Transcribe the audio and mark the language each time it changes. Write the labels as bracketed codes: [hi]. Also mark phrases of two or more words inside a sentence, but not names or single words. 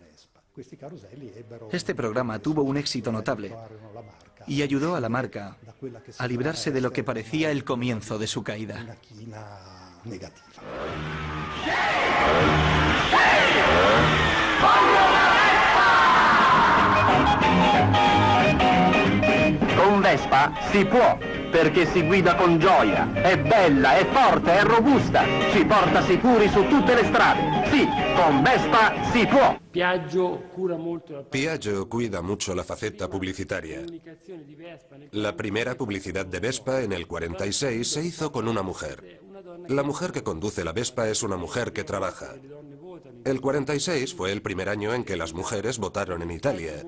[es] Este programa tuvo un éxito notable y ayudó a la marca a librarse de lo que parecía el comienzo de su caída. [it] Con Vespa si può, perché si guida con gioia, è bella, è forte, è robusta, ci porta sicuri su tutte le strade. Sì, con Vespa si può. [es] Piaggio cuida mucho la faceta publicitaria. La primera publicidad de Vespa en el 46 se hizo con una mujer. La mujer que conduce la Vespa es una mujer que trabaja. El 46 fue el primer año en que las mujeres votaron en Italia.